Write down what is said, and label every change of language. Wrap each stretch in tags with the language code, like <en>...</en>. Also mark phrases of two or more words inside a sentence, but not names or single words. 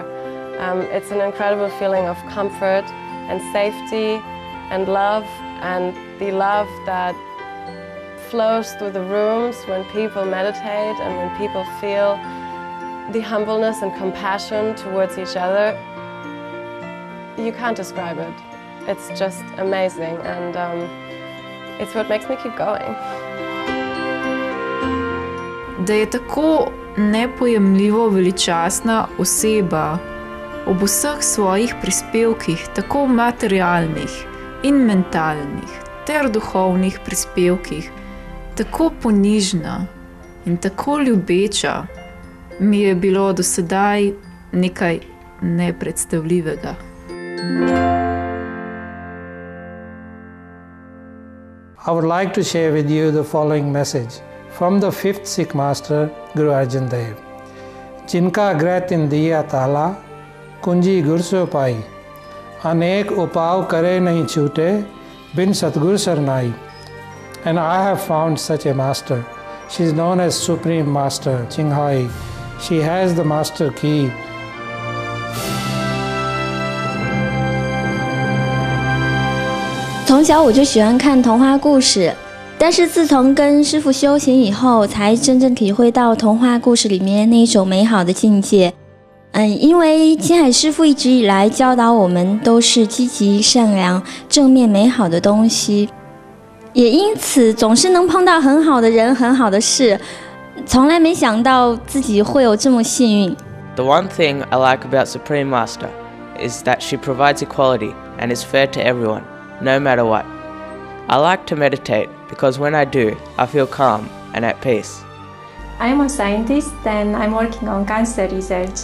<en>It's an incredible feeling of comfort and safety and love, and the love that flows through the rooms when people meditate and when people feel the humbleness and compassion towards each other. You can't describe it. It's just amazing, and it's what makes me keep going.</en> <sl>Da je tako nepojemljivo veličastna oseba ob vseh svojih prispevkih, tako materialnih in mentalnih ter duhovnih prispevkih, tako ponižna in tako ljubeča, mi je bilo do sedaj nekaj nepredstavljivega.</sl> <en>I would like to share with you the following message from the 5th Sikh Master, Guru Arjan Dev.</en> <pa>ਜਿਨਕਾ ਗ੍ਰਹ ਦਿਆ ਤਾਲਾ, ਕੁੰਜੀ ਗੁਰ ਸੋ ਪਾਈ, ਅਨੇਕ ਉਪਾਵ ਕਰੇ ਨਹੀਂ ਛੂਟੇ, ਬਿਨ ਸਤਗੁਰ ਸਰਨਾਈ.</pa> <en>And I have found such a master. She is known as Supreme Master Ching Hai. She has the master key.</en> <zh>从小我就喜欢看童话故事，但是自从跟师父修行以后，才真正体会到童话故事里面那一种美好的境界。因为青海师父一直以来教导我们都是积极、善良、正面、美好的东西，也因此总是能碰到很好的人、很好的事，从来没想到自己会有这么幸运。</zh> <en>The one thing I like about Supreme Master is that she provides equality and is fair to everyone, no matter what. I like to meditate because when I do, I feel calm and at peace. I'm a scientist and I'm working on cancer research.</en>